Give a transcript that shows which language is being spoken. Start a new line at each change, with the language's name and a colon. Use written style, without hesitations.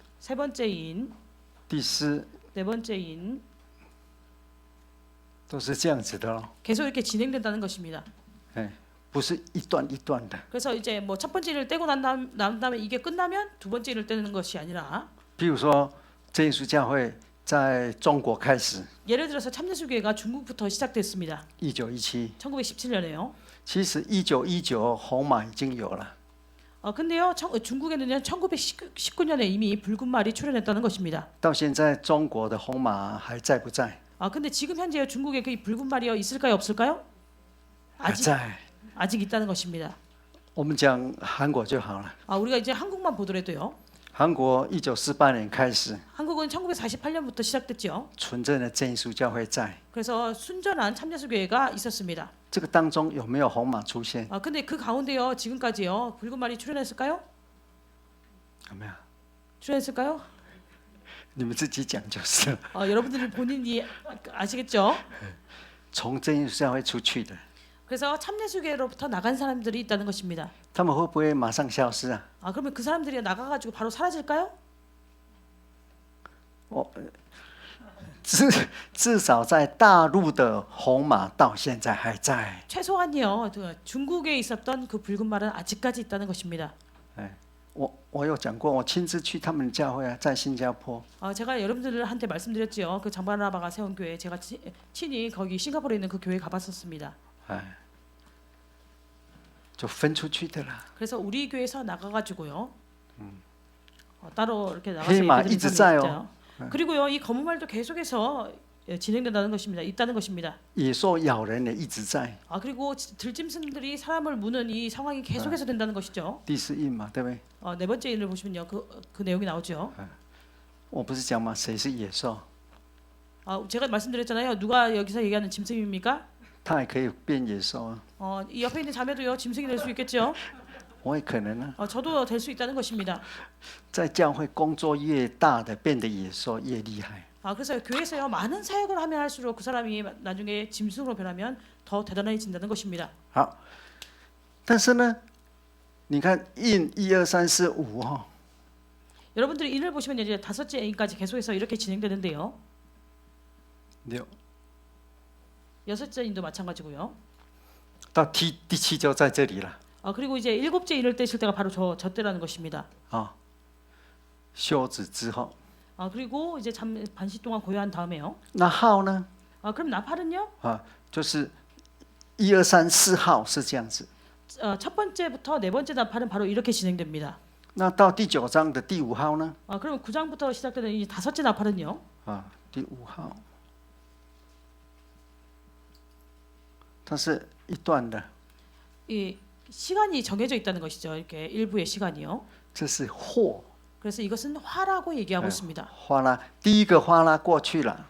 Korean: 세 번째 인,
Chinese: 第四
Korean: 네 번째 인,
Chinese: 都是这样子的哦。
Korean: 계속 이렇게 진행된다는 것입니다.
Chinese: 哎，不是一段一段的。
Korean: 그래서 이제 뭐 첫 번째 인을 떼고 난 다음에 이게 끝나면 두 번째 인을 떼는 것이 아니라,
Chinese: 比如说，真耶稣教会在中国开始，
Korean: 예를 들어서 참예수교회가 중국부터 시작됐습니다.
Chinese: 1917。
Korean: 1917년에요.
Chinese: 其实1919红马已经有了，
Korean: 근데요, 중국에는요 1919년에 이미 붉은 말이 출현했다는 것입니다.
Chinese: 到现在中国的红马还在不在？
Korean: 근데 지금 현재 중국에 그 붉은 말이 있을까요, 없을까요?
Chinese: 还在。
Korean: 아직 있다는 것입니다.
Chinese: 我们讲韩国就好了。
Korean: 우리가 이제 한국만 보더라도요.
Chinese: 韩国1948年开始，
Korean: 한국은 1948년부터 시작됐죠.
Chinese: 纯正的真耶稣教会在。
Korean: 그래서 순전한 참예수교회가 있었습니다.
Chinese: 这个当中有没有红马出现？
Korean: 근데 그 가운데요, 지금까지요, 붉은 말이 출현했을까요?
Chinese: 有没有？
Korean: 출현했을까요?
Chinese: 你们自己讲就是了。
Korean: 여러분들이 본인이 아시겠죠?
Chinese: 从真耶稣教会出去的，
Korean: 그래서 참예수교회로부터 나간 사람들이 있다는 것입니다.
Chinese: 他们会不会马上消失啊？
Korean: 그러면 그 사람들이 나가가지고 바로 사라질까요?
Chinese: 至少在大陆的红马到现在还在。
Korean: 최소한이요, 중국에 있었던 그 붉은 말은 아직까지 있다는 것입니다.
Chinese: 我有讲过，我亲自去他们教会啊，在新加坡。
Korean: 제가 여러분들한테 말씀드렸지요. 그 장바나바가 세운 교회, 제가 친히 거기 싱가포르에 있는 그 교회 가봤었습니다.
Chinese: 就分出去的啦。
Korean: 그래서 우리 교회에서 나가가지고요, 따로 이렇게 나가서
Chinese: 黑马
Korean: 예배드린
Chinese: 一直
Korean: 사람이
Chinese: 在
Korean: 있죠. 哦， 그리고요, 이 검은 말도 계속해서 진행된다는 것입니다. 있다는 것입니다.
Chinese: 野兽咬人也一直在。
Korean: 그리고 들짐승들이 사람을 무는 이 상황이 계속해서 된다는 것이죠.
Chinese: 第四印嘛，对不对？
Korean: 네 번째 인을 보시면요, 그 내용이 나오죠.
Chinese: 我不是讲嘛，谁是野兽？
Korean: 제가 말씀드렸잖아요. 누가 여기서 얘기하는 짐승입니까?
Chinese: 他也可以变野兽啊，
Korean: 이 옆에 있는 자매도요, 짐승이 될 수 있겠죠.
Chinese: 我也可能啊。
Korean: 저도 될 수 있다는 것입니다.
Chinese: 在教会工作越大的，变得野兽越厉害。
Korean: 그래서 교회에서요, 많은 사역을 하면 할수록 그 사람이 나중에 짐승으로 변하면 더 대단해진다는 것입니다.
Chinese: 好，但是呢，你看印1、2、3、4、5哈，
Korean: 여러분들이 인을 보시면 이제 다섯째 인까지 계속해서 이렇게 진행되는데요.
Chinese: 6
Korean: 여섯째 인도 마찬가지고요.
Chinese: 到第七就在这里了
Korean: 그리고 이제 일곱째 인을 떼실 때가 바로 저 때라는 것입니다.
Chinese: 啊。休止之后，
Korean: 그리고 이제 반시 동안 고요한 다음에요.
Chinese: 那号呢？
Korean: 그럼 나팔은요?
Chinese: 就是1、2、3、4号是这样子。
Korean: 첫 번째부터 네 번째 나팔은 바로 이렇게 진행됩니다.
Chinese: 那到第9章的第5号呢？
Korean: 그럼 9장부터 시작되는 이 다섯째 나팔은요?
Chinese: 第5号，它是一段的，
Korean: 이 시간이 정해져 있다는 것이죠. 이렇게 일부의 시간이요.
Chinese: 这是祸。
Korean: 그래서 이것은 화라고 얘기하고 있습니다.
Chinese: 哗啦，第一个哗啦过去了，